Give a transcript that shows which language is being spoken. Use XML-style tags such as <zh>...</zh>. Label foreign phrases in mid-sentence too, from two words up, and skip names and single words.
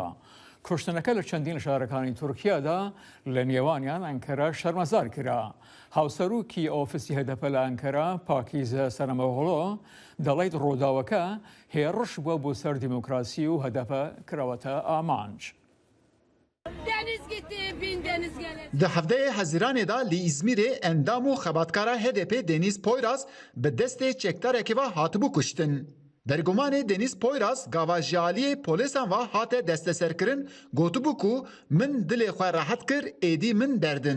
<ckb>کوشتنەکە لە چەندین لە شارەکانی تورکیادا لە نێوانیان ئەنکەرە شەرمەزار کرا. هاوسەرۆکی ئۆفیسی هەدەپە لە ئەنکەرە پاکیزە سەرەمەغۆڵۆ دەڵێت ڕووداوەکە هێڕش بووە بۆ سەر دیموکراسی و هەدەپە کراوەتە ئامانج.</ckb> <ku>Di hefteyê Hezîranê da li İzmîrê endam û xebatkara HDP Deniz Poyraz bi destê çekdarekê ve hatibû kuştin. Bergumanê Deniz Poyraz gava ji aliyê polîsan ve hate desteserkirin gotibû ku min dilê xwe rehet kir êdî min derdin.</ku>